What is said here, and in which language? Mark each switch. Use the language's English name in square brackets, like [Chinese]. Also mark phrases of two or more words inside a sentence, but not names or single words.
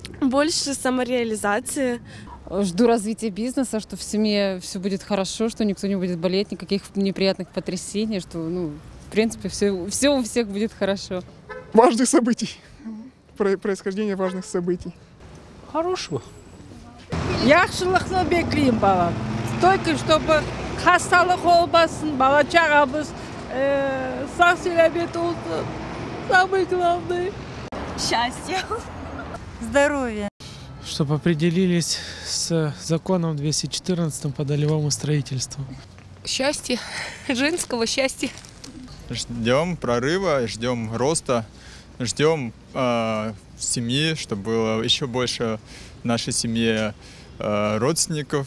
[Russian] больше самореализации. Жду развития бизнеса, что в семье все будет хорошо, что никто не будет болеть, никаких неприятных потрясений, что, в принципе, все у всех будет хорошо. Важных событий, происхождение важных событий. Хорошего. [Azerbaijani] Yaxşılıqны bekleyeyim balam. [Russian] Только чтобы [Azerbaijani] hastalık olmasın, bala-çağımız sağ selamet olsun. [Russian] Самое главное. Счастье. Здоровье. Чтобы определились с законом 214 по долевому строительству. Счастье, женского счастья. Ждем прорыва, ждем роста, ждем семьи, чтобы было еще больше в нашей семье родственников.